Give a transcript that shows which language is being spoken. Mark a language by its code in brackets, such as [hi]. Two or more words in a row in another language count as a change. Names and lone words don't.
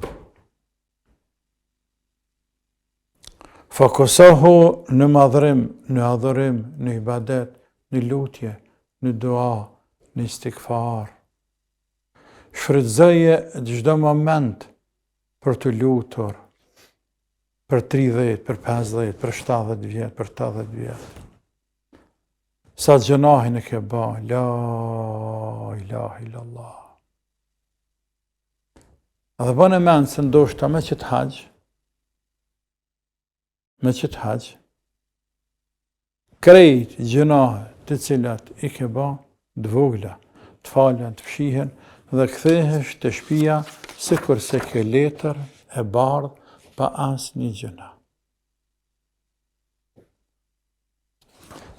[sq] Fokusohu në madhërim, në adhurim, në ibadet, në lutje, në dua, në istikfar. Shfrytëzoje çdo moment për të lutur, për 30, për 50, për 70 vjet, për 80 vjet. Sa gjunahin e ke ba, [ar] لا إله إلا الله. [sq] Dhe bënë e menë se ndoshta me qëtë haxh, krejt gjunahet të cilat i ke ba, dvogla, të falen, të fshihen, dhe kthehesh të shtëpia sikur se ke letër e bardh pa asnjë gjuna.